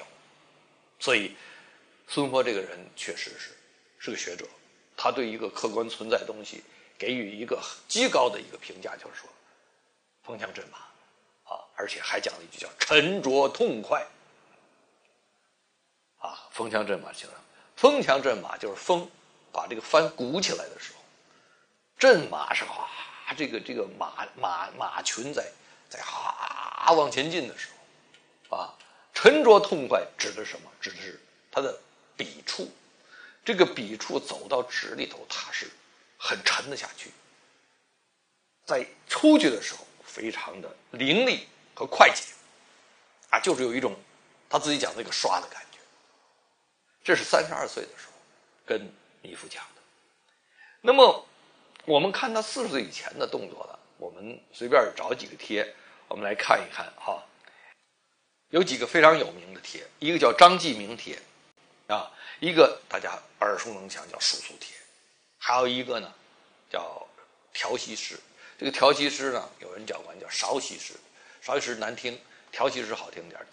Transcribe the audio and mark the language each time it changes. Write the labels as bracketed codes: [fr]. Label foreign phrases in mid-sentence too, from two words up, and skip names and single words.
[zh] 所以蘇東坡這個人確實是個學者，他對一個客觀存在的東西給予一個極高的一個評價，就是說風強陣馬而且還講了一句叫沉着痛快風強陣馬形容，風強陣馬就是風把這個帆鼓起來的時候，陣馬是這個馬群在往前進的時候沉着痛快指的是什麼？指的是它的筆觸，這個筆觸走到紙裡頭，它是很沉得下去，在出去的時候非常的凌厲和快捷就是有一種他自己講那個刷的感覺。這是32歲的時候跟米芾講的。那麼我們看他40歲以前的動作呢，我們隨便找幾個帖，我們來看一看有幾個非常有名的帖，一個叫張繼明帖一個大家耳熟能詳叫數宿帖，還有一個呢叫調息詩。這個調息詩呢，有人管叫韶息詩，韶息詩難聽，調息詩好聽點。